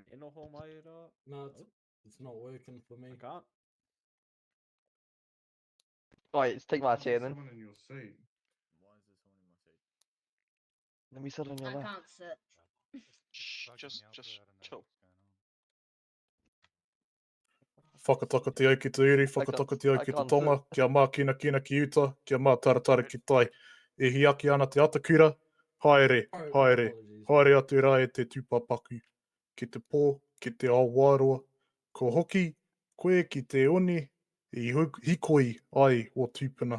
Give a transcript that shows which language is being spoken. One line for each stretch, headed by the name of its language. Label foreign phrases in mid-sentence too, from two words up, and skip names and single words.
English: No, it's not working for me. I can't. Alright, let's take my Why is there chair then. someone in your seat? Why is there someone in my seat? Let me sit on your I lap. can't sit. Shh, just chill.
Māori: Whakataka te au ki te iri, whakataka te au ki te tonga, kia mā kina kina ki uta, kia mā taratara ki tai. E hiaki ana te atakura, haere, haere, haere atu rā e te tūpapaku. Ki te pō, ki te awaroa, ko hoki, koe ki te oni, I hikoi ai o tūpuna.